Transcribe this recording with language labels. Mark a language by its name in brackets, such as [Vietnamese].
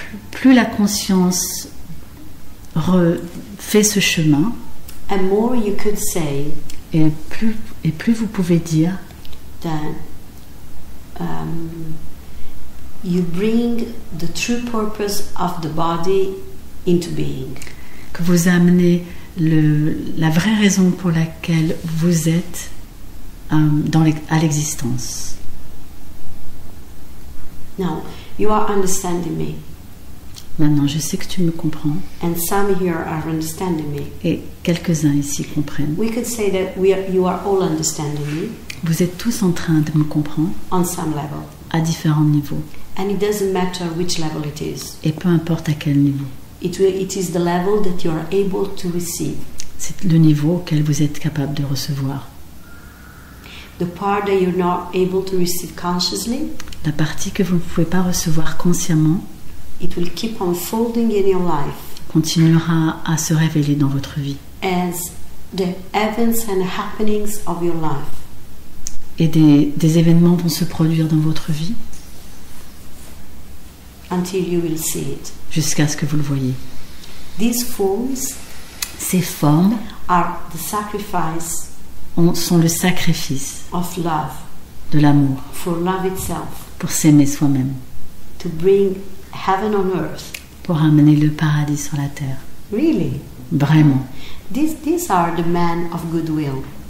[French] Plus la conscience fait ce chemin, [English] and more you could say [French] et plus vous pouvez dire [English] that you bring the true purpose of the body into being. [French] que vous amenez la vraie raison pour laquelle vous êtes à l'existence. [English] Now, you are understanding me, [French] Maintenant, je sais que tu me comprends [English] and some here are understanding me. [French] et quelques-uns ici comprennent. [English] We could say that you are all understanding me [French] Vous êtes tous en train de me comprendre [English] on some level. [French] à différents niveaux. [English] And it doesn't matter which level it is. [French] Et peu importe à quel niveau. [English] It is the level that you are able to receive. [French] C'est le niveau auquel vous êtes capable de recevoir. [English] The part that you're not able to receive consciously, [French] la partie que vous ne pouvez pas recevoir consciemment, [English] it will keep unfolding in your life. [French] Continuera à se révéler dans votre vie. [English] As the events and happenings of your life. [French] Et des événements vont se produire dans votre vie. [English] Until you will see it. [French] Jusqu'à ce que vous le voyez. [English] These forms, [French] ces formes, [English] are the sacrifice [French] sont le sacrifice [English] of love, [French] de l'amour, [English] for love itself, [French] pour s'aimer soi-même, [English] to bring heaven on earth, [French] pour amener le paradis sur la terre. [English] Really? [French] Vraiment. [English] These are the men of goodwill.